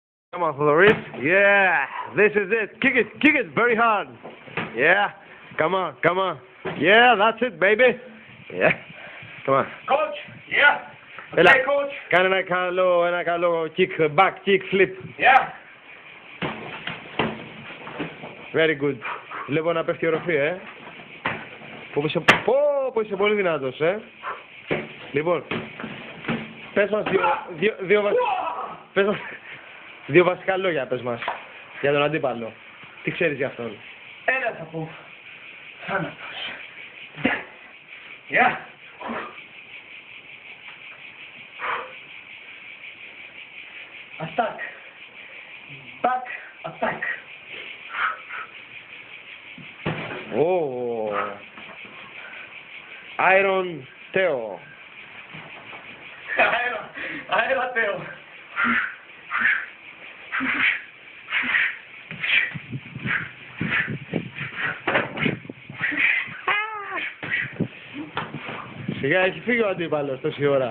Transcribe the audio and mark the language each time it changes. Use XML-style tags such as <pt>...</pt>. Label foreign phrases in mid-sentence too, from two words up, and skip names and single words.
<en>Come on, Floris. Yeah, this is it. Kick it very hard. Yeah, come on, come on. Yeah, that's it, baby. Yeah, come on. Coach, yeah.</en> <el>Έλα,</el> <en>Okay, coach.</en> <el>κάνε ένα καλό</el> <en>kick, back kick, flip. Yeah. Very good.</en> <el>Βλέπω να πέφτει η οροφή, Πω, είσαι πολύ δυνατός, Λοιπόν, πες μας δύο βασικά λόγια, πες μας, για τον αντίπαλο. Τι ξέρεις για αυτόν? Ένα θα πω. Θάνατος.</el> <en>Yeah. Attack. Back attack. Oh. Iron Theo.</en> <el>Αέρα Θεό. Σιγά, έχει φύγει ο αντίπαλος τόση ώρα.</el>